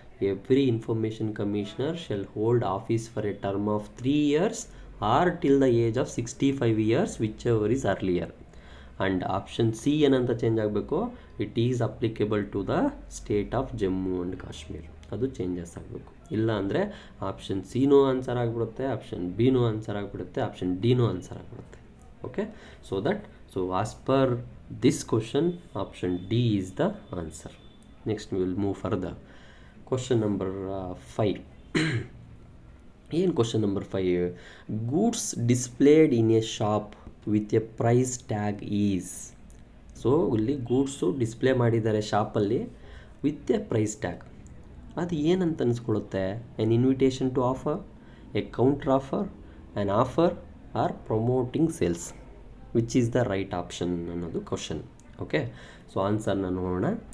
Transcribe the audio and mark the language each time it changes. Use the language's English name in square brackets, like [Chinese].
[English] Every information commissioner shall hold office for a term of 3 years or till the age of 65 years whichever is earlier. And option C [Kannada] ಏನಂತ change ಆಗಬೇಕು? [English] It is applicable to the state of Jammu and Kashmir. [Kannada] ಅದು changes ಆಗಬೇಕು. ಇಲ್ಲ ಅಂದರೆ option ಸಿನೂ answer ಆಗಿಬಿಡುತ್ತೆ, option ಬಿನೂ answer ಆಗಿಬಿಡುತ್ತೆ, option ಡಿನೂ answer ಆಗಿಬಿಡುತ್ತೆ. Okay. [English] So that as per this question, option D is the answer. Next we will move further. Question number 5. ಏನು question number 5? Goods displayed in a shop with a price tag is. [Kannada] So ಇಲ್ಲಿ goods display ಮಾಡಿದ್ದಾರೆ ಶಾಪಲ್ಲಿ with A price tag. ಅದು ಏನಂತ ಅನಿಸ್ಕೊಳ್ಳುತ್ತೆ? [English] An invitation to offer, a counter offer, an offer or promoting sales. Which is the right option ಅನ್ನೋದು question. Okay. [Kannada] So ಆನ್ಸರ್ನ ನೋಡೋಣ.